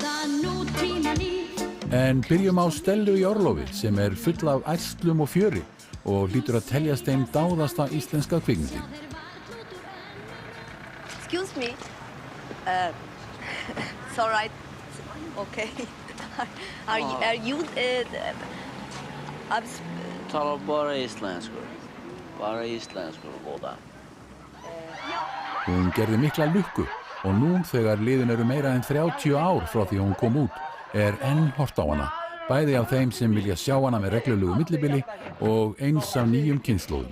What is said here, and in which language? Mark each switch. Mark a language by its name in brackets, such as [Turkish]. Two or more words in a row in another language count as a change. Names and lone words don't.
[Icelandic] En byrjum á Stellu í orlofi sem full af ærslum og fjöri og hlýtur að teljast þeim dáðasta íslenska kvikmyndin. [English] Excuse me. It's all right. Okay. Are you [Icelandic] Tala bara íslensku. Bara íslensku, góða. Hún gerði mikla lukku og nú þegar liðin meira en 30 ár frá því hún kom út enn hort á hana, bæði af þeim sem vilja sjá hana með reglulegu millibili og eins af nýjum kynslóðum.